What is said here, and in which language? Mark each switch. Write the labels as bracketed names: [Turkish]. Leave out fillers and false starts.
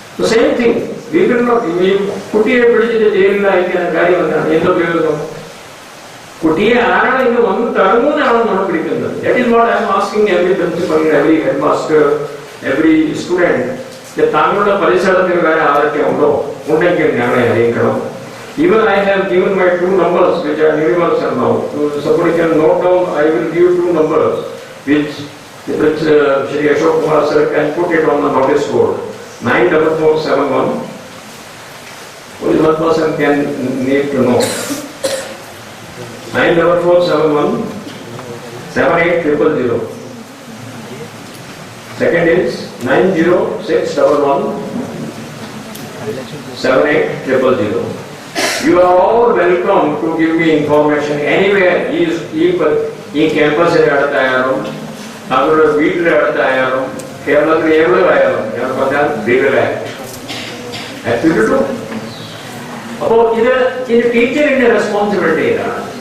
[English] same thing [Malayalam] ഈ കുട്ടിയെ പിടിച്ചിട്ട് ജയിലിൽ അയക്കുന്ന കാര്യം എന്താണ്? എന്തോ കേൾക്കുന്നു. കുട്ടിയെ ആരാണ് ഇന്ന് വന്ന് തടങ്ങുന്നതാണോ നമ്മൾ പിടിക്കുന്നത്? [English] That is what I am asking every principal, every head master, every student. [Malayalam] താങ്കളുടെ പരിസരത്തിൽ വേറെ ആരൊക്കെ ഉണ്ടോ? ഉണ്ടെങ്കിൽ ഞങ്ങളെ അറിയിക്കണം. [English] Even I have given my 2 numbers which are universal now. So somebody can note down. I will give 2 numbers which Shri Ashok Kumar sir can put it on the notice board. 94471. Only one person can need to know. 94471 78000. Second is 90611 78000. You are all welcome to give me information anywhere. [Malayalam] ഈ ക്യാമ്പസിന്റെ അടുത്തായാലും അവരുടെ വീട്ടിലെ അടുത്തായാലും കേരളത്തിൽ എവിടെയായാലും ഞാൻ പറഞ്ഞാൽ [English] Legal act. [Malayalam] അപ്പോ ഇത് ടീച്ചറിന്റെ [English] responsibility [Malayalam] ഇതാണ്.